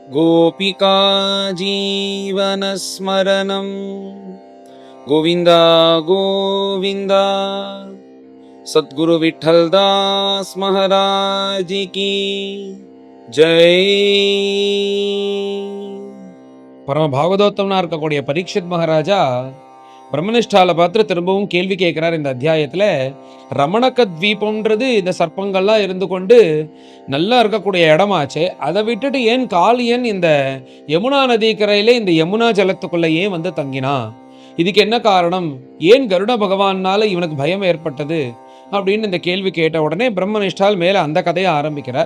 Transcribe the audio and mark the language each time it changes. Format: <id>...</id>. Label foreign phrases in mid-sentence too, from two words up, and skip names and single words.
<sa>गोपिका जीवनस्मरणं गोविन्द गोविन्द।</sa> <hi>सद्गुरु विठ्ठलदास महाराज की जय।</hi> <ta>பரம பாகவதோத்தமனா இருக்கக்கூடிய பரீட்சித் மகாராஜா பிரம்மனிஷ்டால பார்த்து திரும்பவும் கேள்வி கேட்கிறார். இந்த அத்தியாயத்துல ரமணக்க தீபம்ன்றது இந்த சர்ப்பங்கள்லாம் இருந்து கொண்டு நல்லா இருக்கக்கூடிய இடமாச்சே, அதை விட்டுட்டு ஏன் காளியன் இந்த யமுனா நதிக்கரையில இந்த யமுனா ஜலத்துக்குள்ள ஏன் வந்து தங்கினா, இதுக்கு என்ன காரணம், ஏன் கருட பகவானால இவனுக்கு பயம் ஏற்பட்டது அப்படின்னு இந்த கேள்வி கேட்ட உடனே பிரம்மனிஷ்டால் மேல அந்த கதையை ஆரம்பிக்கிறார்.</ta>